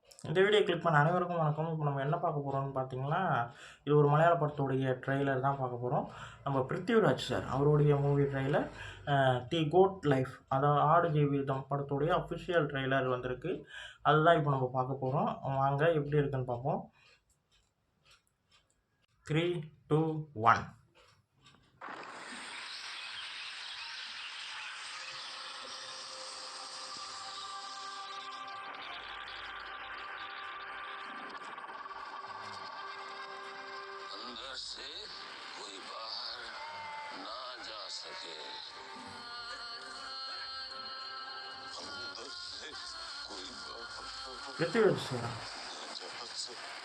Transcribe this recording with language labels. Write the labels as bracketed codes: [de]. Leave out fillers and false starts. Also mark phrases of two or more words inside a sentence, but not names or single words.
[ta] இந்த [en] video click [ta] பண்ண அனைவருக்கும் வணக்கம். இப்போ நம்ம என்ன பார்க்க போகிறோம்னு பார்த்தீங்கன்னா, இது ஒரு மலையாள படத்துடைய ட்ரெய்லர் தான் பார்க்க போகிறோம். நம்ம பிருத்திவிராஜ் சார் அவருடைய [en] movie trailer [ta] தி கோட் லைஃப், அதாவது ஆடு ஜீவிதம் படத்துடைய [en] official trailer [ta] வந்திருக்கு. அதுதான் இப்போ நம்ம பார்க்க போகிறோம். வாங்க எப்படி இருக்குன்னு பார்ப்போம். 3, 2, 1. [hi] अंदर से कोई बाहर ना जा सके, अंदर से कोई बाहर [ta] பிருத்திவிராஜ் சார் [hi] ना जा सके।